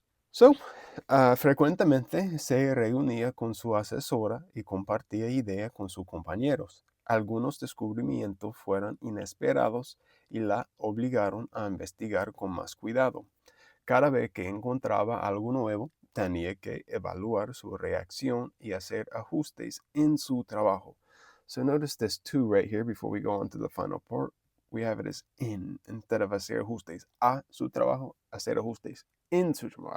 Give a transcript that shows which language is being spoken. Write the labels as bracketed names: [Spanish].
[Spanish] So, frecuentemente se reunía con su asesora y compartía ideas con sus compañeros. Algunos descubrimientos fueron inesperados y la obligaron a investigar con más cuidado. Cada vez que encontraba algo nuevo, tenía que evaluar su reacción y hacer ajustes en su trabajo. [English] So notice this too right here before we go on to the final part. We have it as in instead of [Spanish] hacer ajustes a su trabajo, hacer ajustes en su trabajo.